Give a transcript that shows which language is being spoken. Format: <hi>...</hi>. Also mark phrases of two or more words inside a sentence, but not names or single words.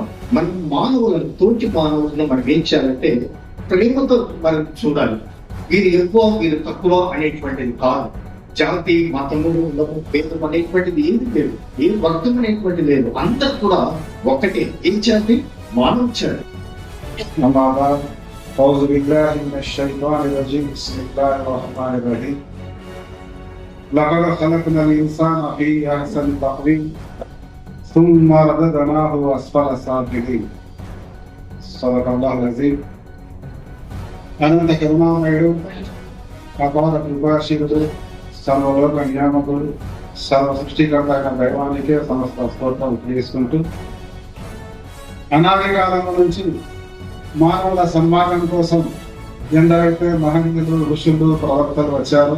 <te>మనం మానవులను, తోటి మానవులను మనం ఏం చేయాలంటే ప్రేమతో మనం చూడాలి. వీరు ఎక్కువ వీరు తక్కువ అనేటువంటిది కాదు. జాతి, మతము, భేదం అనేటువంటిది ఏది లేదు, ఏ వర్గం అనేటువంటిది లేదు. అందరు కూడా ఒకటే. ఏం జాతి? మానవ జాతి.</te> <ar>لقد خلقنا الإنسان في أحسن تقويم ثم رددناه أسفل سافلين صدق الله العظيم.</ar> <te>అనంత కరుణామయుడు, అపార కృపాశీలుడు, సర్వలోక నియామకుడు, సర్వ సృష్టికర్త అయిన దైవానికే సమస్త స్తోత్రం చేసుకుంటూ అనాది కాలం నుంచి మానవుల సన్మానం కోసం ఎందరైతే మహనీయులు, ఋషులు, ప్రవక్తలు వచ్చారు.</te>